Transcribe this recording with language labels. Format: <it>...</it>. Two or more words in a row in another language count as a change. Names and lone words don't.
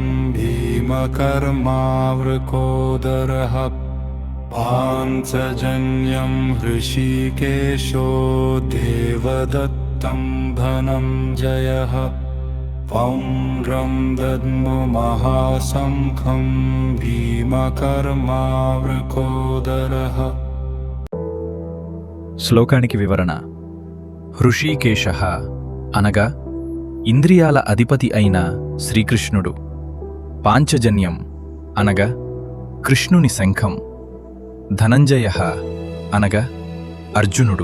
<sa>भीमकर्मावृकोदरः पाञ्चजन्यं हृषीकेशो देवदत्तं धनञ्जयः पौण्ड्रं दद्मो महाशङ्खं भीमकर्मावृकोदरः.</sa> <te>శ్లోకానికి వివరణ. హృషీకేశః అనగా ఇంద్రియాల అధిపతి అయిన శ్రీకృష్ణుడు. పాంచజన్యం అనగా కృష్ణుని శంఖం. ధనంజయః అనగా అర్జునుడు.</te>